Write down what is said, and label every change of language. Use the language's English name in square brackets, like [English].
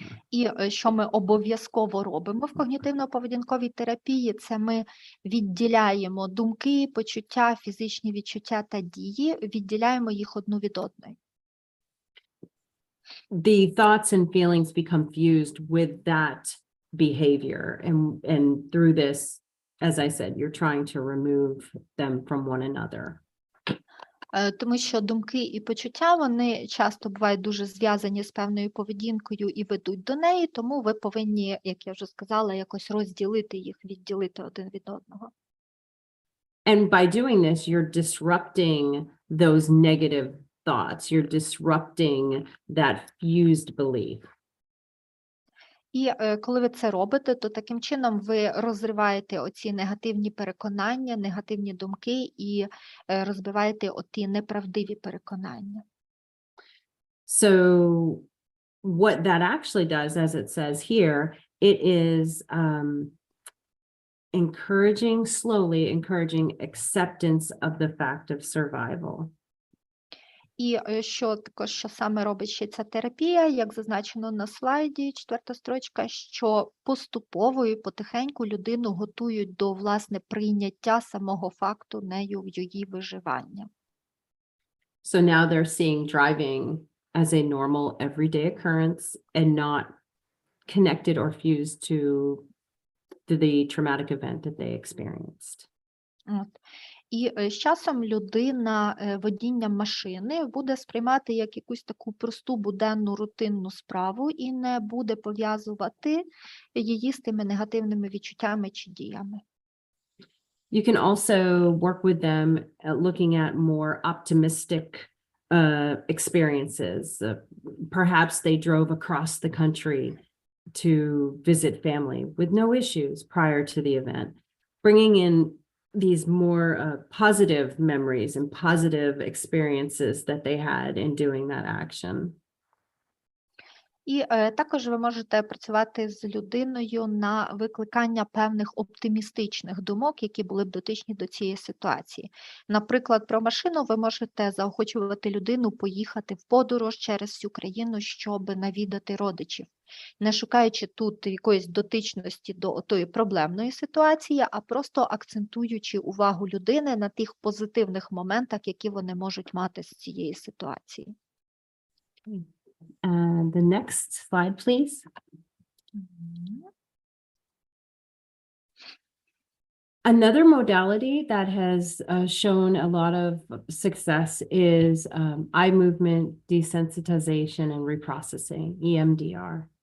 [Ukrainian] І що ми обов'язково робимо в когнітивно-поведінковій терапії, це ми відділяємо думки, почуття, фізичні відчуття та дії, відділяємо їх одну від одної. [English] The thoughts and feelings become fused with that behavior. And through this, as I said, you're trying to remove them from one another. [Ukrainian] Тому що думки і почуття, вони часто бувають дуже зв'язані з певною поведінкою і ведуть до неї, тому ви повинні, як я вже сказала, якось розділити їх, відділити один від одного. [English] And by doing this, you're disrupting those negative thoughts. You're disrupting that fused belief. [Ukrainian] І коли ви це робите, то таким чином ви розриваєте оці негативні переконання, негативні думки і розбиваєте оті неправдиві переконання. [English] So what that actually does, as it says here, it is encouraging acceptance of the fact of survival. [Ukrainian] І що саме робить ще ця терапія, як зазначено на слайді, 4-та строчка, що поступово і потихеньку людину готують до, власне, прийняття самого факту нею її виживання. [English] So now they're seeing driving as a normal everyday occurrence and not connected or fused to the traumatic event that they experienced. [Ukrainian] От. І з часом людина водіння машини буде сприймати як якусь таку просту буденну рутинну справу і не буде пов'язувати її з тими негативними відчуттями чи діями. [English] You can also work with them looking at more optimistic experiences. Perhaps they drove across the country to visit family with no issues prior to the event, bringing in these more positive memories and positive experiences that they had in doing that action. [Ukrainian] І також ви можете працювати з людиною на викликання певних оптимістичних думок, які були б дотичні до цієї ситуації. Наприклад, про машину ви можете заохочувати людину поїхати в подорож через всю країну, щоб навідати родичів, не шукаючи тут якоїсь дотичності до тої проблемної ситуації, а просто акцентуючи увагу людини на тих позитивних моментах, які вони можуть мати з цієї ситуації. [English] And the next slide, please. Another modality that has shown a lot of success is eye movement desensitization and reprocessing, EMDR.